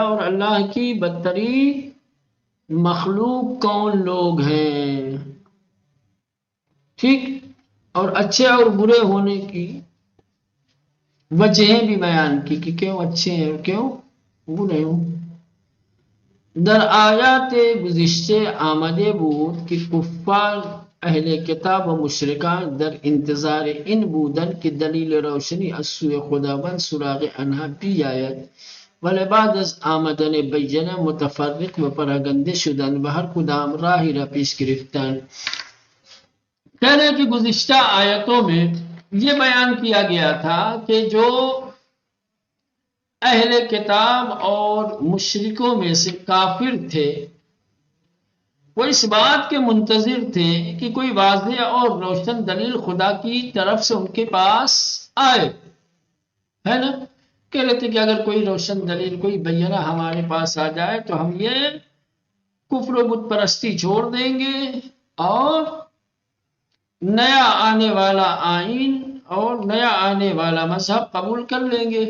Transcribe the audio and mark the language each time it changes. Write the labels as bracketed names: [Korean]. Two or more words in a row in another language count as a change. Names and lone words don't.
[Urdu] اور اللہ کی بدترین مخلوق کون لوگ ہیں، ٹھیک، اور اچھے اور برے ہونے کی وجہیں بھی بیان کی کہ کیوں اچھے ہیں اور کیوں برے ہوں۔ [Persian] در آیات گزشتے آمده بود که کفار اہل کتاب و مشرکان در انتظار این بودن که دلیل روشنی از سوی خداوند سراغ آنها بیاید، ولی بعد از آمدن بینه متفرق و پراگنده شدن و ہر کدام راہی را پیش گرفتن۔ [Urdu] کہنے کہ گزشتہ آیتوں میں یہ بیان کیا گیا تھا کہ جو اہل کتاب اور مشرکوں میں سے کافر تھے وہ اس بات کے منتظر تھے کہ کوئی واضح اور روشن دلیل خدا کی طرف سے ان کے پاس آئے، ہے نا، کہہ رہے تھے کہ اگر کوئی روشن دلیل، کوئی بینہ ہمارے پاس آ جائے تو ہم یہ کفر و بت پرستی چھوڑ دیں گے اور نیا آنے والا آئین اور نیا آنے والا مذہب قبول کر لیں گے۔